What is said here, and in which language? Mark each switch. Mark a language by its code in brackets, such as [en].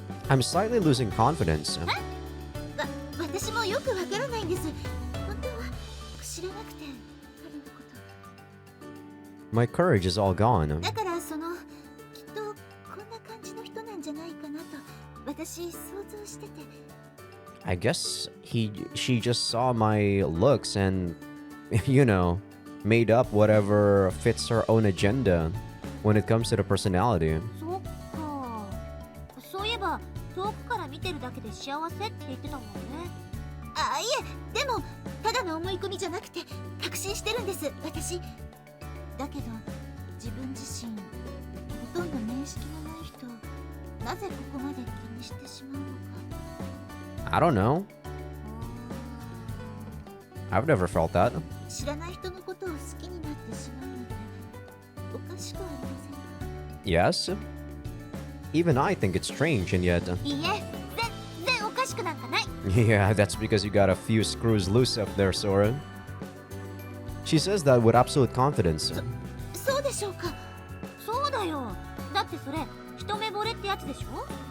[en] I'm slightly losing confidence. [ja] 私もよくわからないんです。本当は知らなくて、彼のこと。 [en] My courage is all gone. [ja] だからきっとこんな感じの人なんじゃないかなと私想像してて。 [en] I guess she just saw my looks and, you know, made up whatever fits her own agenda when it comes to the personality. [ja] そっか。そういえば遠くから見てるだけで幸せって言ってたもんね。あ、いえ、でもただの思い込みじゃなくて確信してるんです私。だけど自分自身ほとんど面識のない人、なぜここまで気にしてしまうのか。 [en] I don't know. I've never felt that. [ja] 知らない人のことを好きになってしまうなんておかしくありませんか？ [en] Yes? Even I think it's strange, and yet... [ja] いいえ、全然おかしくなんかない。 [en] Yeah, that's because you got a few screws loose up there, Sora. She says that with absolute confidence. [ja] そうでしょうか。そうだよ。だってそれ一目惚れってやつでしょ。